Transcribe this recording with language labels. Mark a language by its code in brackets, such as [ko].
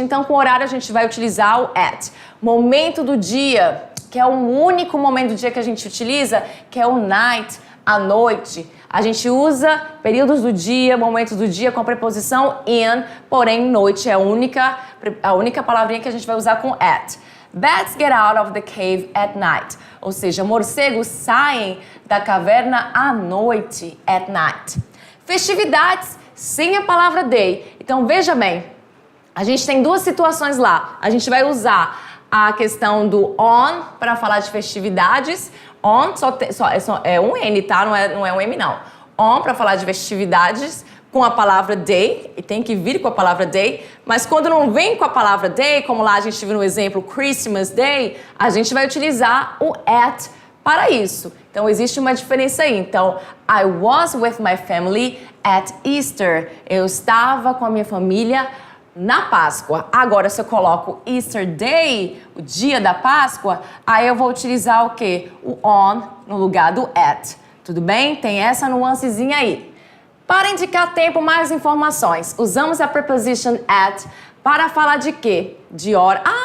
[pt] Então, com horário, a gente vai utilizar o at. Momento do dia, que é o único momento do dia que a gente utiliza, que é o night, a noite. A gente usa períodos do dia, momentos do dia com a preposição in, porém, noite é a única palavrinha que a gente vai usar com at. [en] Bats get out of the cave at night. [pt] Ou seja, morcegos saem da caverna à noite, [en] at night. [pt] Festividades sem a palavra day. Então, veja bem, a gente tem duas situações lá. A gente vai usar a questão do on para falar de festividades. On é um N, tá? Não é um M, não. On para falar de festividades com a palavra day, e tem que vir com a palavra day, mas quando não vem com a palavra day, como lá a gente viu no exemplo Christmas Day, a gente vai utilizar o at para isso. Então, existe uma diferença aí. [en] Então, I was with my family at Easter. [pt] Eu estava com a minha família na Páscoa. Agora, se eu coloco Easter Day, o dia da Páscoa, aí eu vou utilizar o quê? O on no lugar do at. Tudo bem? Tem essa nuancezinha aí. Para indicar tempo, mais informações. Usamos a preposition at para falar de quê? De hora.